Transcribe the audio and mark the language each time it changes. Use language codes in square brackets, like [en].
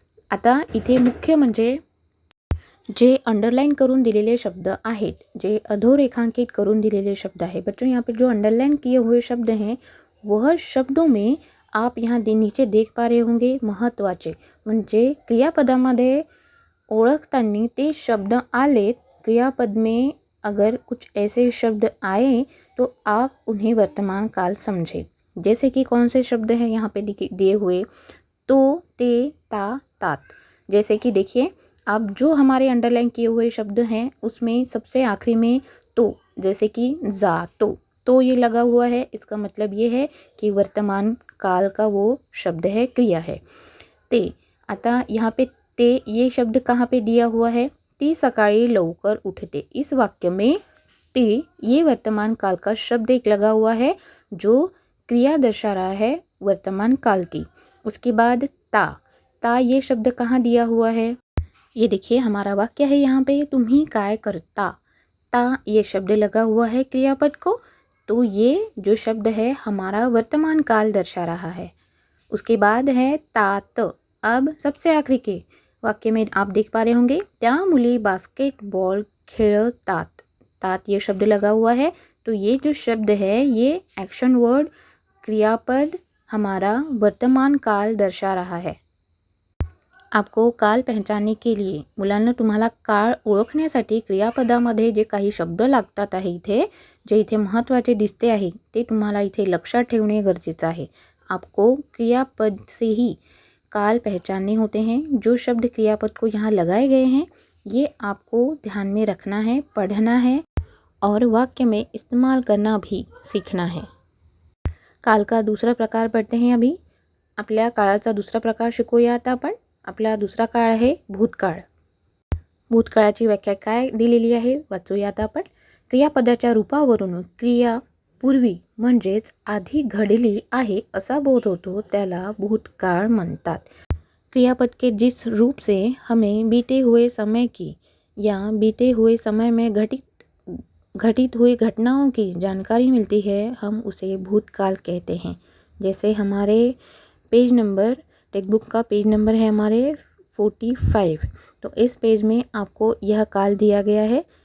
[mr] आता इथे मुख्य म्हणजे जे अंडरलाइन करून दिलेले शब्द आहेत, जे अधोरेखांकित करून दिलेले शब्द [hi] हैं बच्चों, यहाँ पे जो अंडरलाइन किए हुए शब्द हैं वह शब्दों में आप यहाँ नीचे देख पा रहे होंगे [mr] महत्त्वाचे म्हणजे क्रियापदामध्ये ओळखताना ते शब्द आलेत. [hi] क्रियापद में अगर कुछ ऐसे शब्द आए तो आप उन्हें वर्तमान काल समझें. जैसे कि कौन से शब्द हैं यहाँ पे दिए हुए, तो, ते, ता, तात. जैसे कि देखिए अब जो हमारे अंडरलाइन किए हुए शब्द हैं उसमें सबसे आखिरी में तो, जैसे कि जा तो ये लगा हुआ है, इसका मतलब ये है कि वर्तमान काल का वो शब्द है, क्रिया है. ते, आता यहाँ पे ते ये शब्द कहाँ पे दिया हुआ है, [mr] ती सकाळी लवकर उठते. [hi] इस वाक्य में ते ये वर्तमान काल का शब्द एक लगा हुआ है जो क्रिया दर्शा रहा है वर्तमान काल की. उसके बाद ता ये शब्द कहाँ दिया हुआ है, ये देखिए हमारा वाक्य है यहाँ पे, [mr] तुम्ही काय करता. [hi] ता ये शब्द लगा हुआ है क्रियापद को, तो ये जो शब्द है हमारा वर्तमान काल दर्शा रहा है. उसके बाद है तात. अब सबसे आखिरी के वाक्य में आप देख पा रहे होंगे, [mr] त्या मुली बास्केटबॉल खेळतात. [hi] तात ये शब्द लगा हुआ है, तो ये जो शब्द है ये एक्शन वर्ड क्रियापद हमारा वर्तमान काल दर्शा रहा है. आपको काल पहचानने के लिए [mr] मुलांना तुम्हाला काळ ओळखण्यासाठी क्रियापदामध्ये जे काही शब्द लागतात आहे इथे, जे इथे महत्त्वाचे दिसते आहे ते तुम्हाला इथे लक्षात ठेवणे गरजेचं आहे. [hi] आपको क्रियापद से ही काल पहचानने होते हैं. जो शब्द क्रियापद को यहाँ लगाए गए हैं ये आपको ध्यान में रखना है, पढ़ना है और वाक्य में इस्तेमाल करना भी सीखना है. काल का दूसरा प्रकार पढ़ते हैं. [mr] अभी आपल्या काळाचा दुसरा प्रकार शिकूया. आता आपण आपला दुसरा काळ आहे भूतकाळ. भूतकाळाची व्याख्या काय दिलेली आहे वाचूया आता आपण. क्रियापदाच्या रूपावरून क्रिया पूर्वी म्हणजेच आधी घडली आहे असा बोध होतो त्याला भूतकाळ म्हणतात. [hi] क्रियापद के जिस रूप से हमें बीते हुए समय की या बीते हुए समय में घटित हुई घटनाओं की जानकारी मिलती है हम उसे भूतकाल कहते हैं. जैसे हमारे पेज नंबर टेक्स्ट बुक का पेज नंबर है हमारे 45, तो इस पेज में आपको यह काल दिया गया है.